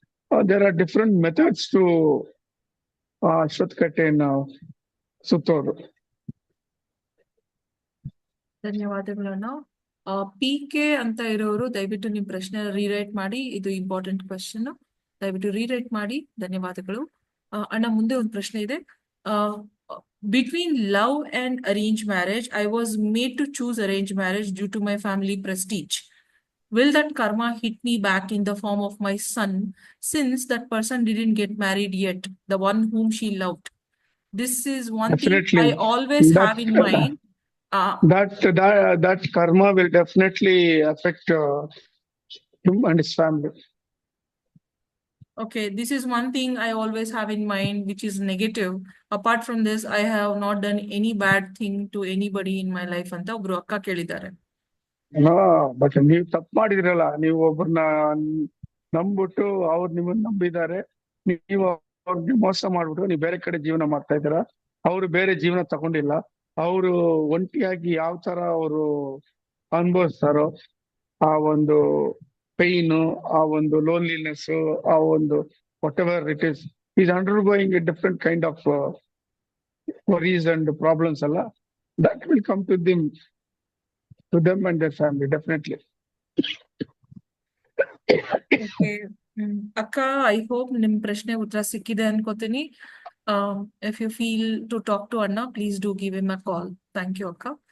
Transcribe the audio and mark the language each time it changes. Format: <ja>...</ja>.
<en>there are different methods to</en> <kn>ಅಶ್ವತ್ಥ ಕಟ್ಟೆಯನ್ನ ಸುತ್ತೋದು. ಧನ್ಯವಾದಗಳನ್ನ. PK ಅಂತ ಇರೋರು ದಯವಿಟ್ಟು ನಿಮ್ ಪ್ರಶ್ನೆ ರೀರೈಟ್ ಮಾಡಿ. ಇದು ಇಂಪಾರ್ಟೆಂಟ್ ಕ್ವಶನ್, ದಯವಿಟ್ಟು ರೀರೈಟ್ ಮಾಡಿ. ಧನ್ಯವಾದಗಳು. ಅಣ್ಣ, ಮುಂದೆ ಒಂದು ಪ್ರಶ್ನೆ ಇದೆ.</kn> <en>Between love and arranged marriage, I was made to choose arranged marriage due to my family prestige. Will that karma hit me back in the form of my son, since that person didn't get married yet, the one whom she loved? This is one Definitely. thing I always have in mind. That karma will definitely affect him and his family. Okay, this is one thing I always have in mind, which is negative. Apart from this, I have not done any bad thing to anybody in my life</en> <kn>ಅಂತ ಒಬ್ರು ಅಕ್ಕ ಕೇಳಿದ್ದಾರೆ. But ನೀವು ತಪ್ಪು ಮಾಡಿದ್ರಲ್ಲ, ನೀವು ಒಬ್ಬರನ್ನ ನಂಬಿಟ್ಟು ಅವ್ರು ನಿಮ್ಮನ್ನ ನಂಬಿದ್ದಾರೆ, ನೀವು ಅವ್ರಿಗೆ ಮೋಸ ಮಾಡ್ಬಿಟ್ಟು ನೀವು ಬೇರೆ ಕಡೆ ಜೀವನ ಮಾಡ್ತಾ ಇದ್ದೀರಾ. ಅವ್ರು ಬೇರೆ ಜೀವನ ತಗೊಂಡಿಲ್ಲ. ಅವರು ಒಂಟಿಯಾಗಿ ಯಾವ ತರ ಅವರು ಅನುಭವಿಸ್ತಾರೋ ಆ ಒಂದು</kn> <en>Pain, ಆ ಒಂದು loneliness, ಆ ಒಂದು whatever it is undergoing a different kind of worries and problems alla, that will come to them and their family definitely. Okay.</en> <kn>ಅಕ್ಕ,</kn> <en>I hope</en> <kn>ನಿಮ್ ಪ್ರಶ್ನೆ ಉತ್ತರ ಸಿಕ್ಕಿದೆ ಅನ್ಕೋತೀನಿ.</kn> <en>If you feel to talk to ಅಣ್ಣ, please do give him a call. Thank you ಅಕ್ಕ.</en>